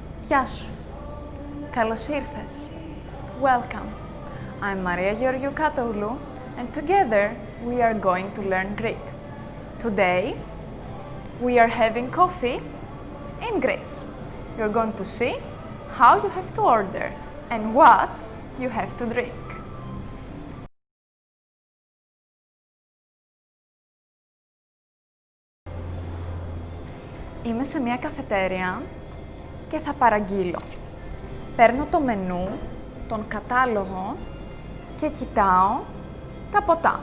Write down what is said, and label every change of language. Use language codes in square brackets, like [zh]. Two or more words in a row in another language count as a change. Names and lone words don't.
[el] Γεια σου. Καλώς ήρθες. [en] Welcome. I'm Maria Georgiou Katoglou and together we are going to learn Greek. Today we are having coffee in Greece. You're going to see how you have to order and what you have to drink. [el] Είμαι σε μια καφετέρια και θα παραγγείλω. Παίρνω το μενού, τον κατάλογο και κοιτάω τα ποτά.